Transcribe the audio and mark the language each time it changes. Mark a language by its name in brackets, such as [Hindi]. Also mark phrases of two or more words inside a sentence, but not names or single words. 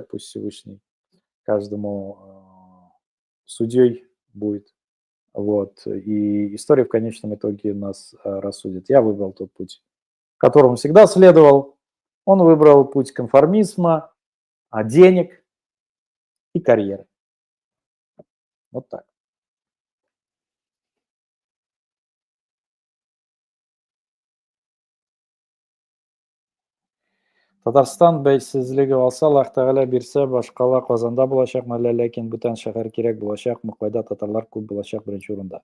[Russian] Пусть Всевышний каждому судьей будет. Вот. И история в конечном итоге нас рассудит. Я выбрал тот путь, которому всегда следовал. Он выбрал путь конформизма, денег и карьеры. Вот так. [Tatar] Татарстан бәйсезлеге алса, Аллаһ Тәгалә бирсә, башкала Казанда булачакмы әллә ләкин бүтән шәһәр кирәк булачакмы, кайда татарлар күп булачак беренче урында.